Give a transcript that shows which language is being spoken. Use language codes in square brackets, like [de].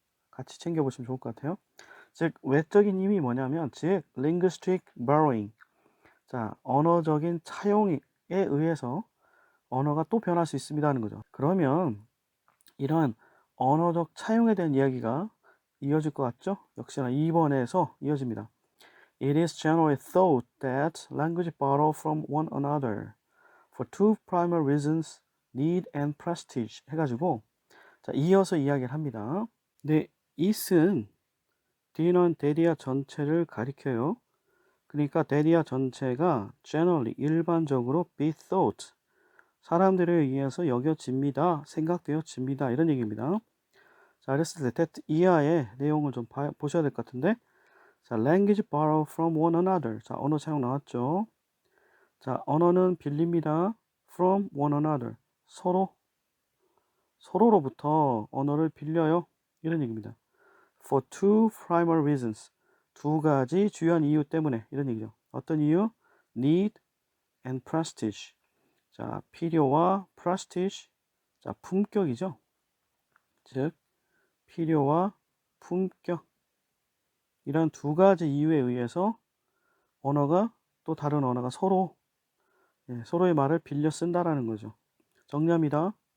[ko] 같이 챙겨보시면 좋을 것 같아요. 즉, 외적인 힘이 뭐냐면, 즉, [en] linguistic borrowing. [ko] 자, 언어적인 차용에 의해서 언어가 또 변할 수 있습니다 하는 거죠. 그러면 이러한 언어적 차용에 대한 이야기가 이어질 것 같죠? 역시나 2번에서 이어집니다. [en] It is generally thought that language borrow from one another for two primary reasons, need and prestige [ko] 해가지고 자, 이어서 이야기를 합니다. 근데 it은 뒤는 대디아 전체를 가리켜요. 그러니까 대디아 전체가 generally 일반적으로 be thought 사람들에 의해서 여겨집니다. 생각되어집니다. 이런 얘기입니다. 자, 그랬을 때 that 이하의 내용을 좀 보셔야 될 것 같은데 자, [en] language borrow from one another. [ko] 자, 언어 차용 나왔죠. 자, 언어는 빌립니다. [en] from one another. [ko] 서로로부터 언어를 빌려요. 이런 얘기입니다. [en] For two primary reasons. [ko] 두 가지 주요한 이유 때문에 이런 얘기죠. 어떤 이유? [en] Need and prestige. [ko] 자, 필요와 prestige. 자, 품격이죠. 즉, 필요와 품격. 이런 두 가지 이유에 의해서 언어가 또 다른 언어가 서로의 말을 빌려 쓴다라는 거죠. 정리합니다.